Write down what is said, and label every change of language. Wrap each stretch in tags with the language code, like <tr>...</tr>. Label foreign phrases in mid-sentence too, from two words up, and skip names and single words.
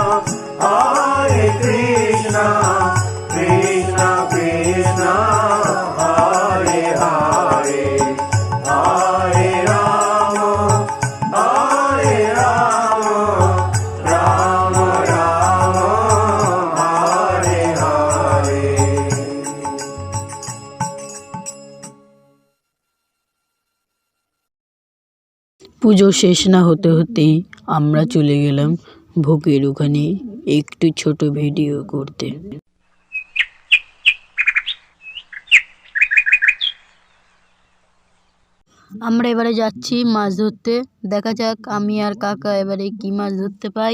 <sa>Krishna Krishna, Hare Hare, Hare Rama, Rama Rama, Hare Hare.</sa> <bn>পুজো শেষ না হতে হতেই আমরা চলে গেলাম ভোগের ওখানে একটু ছোট ভিডিও করতে। আমরা এবারে যাচ্ছি মাছ ধরতে, দেখা যাক আমি আর কাকা এবারে কি মাছ ধরতে পাই।</bn>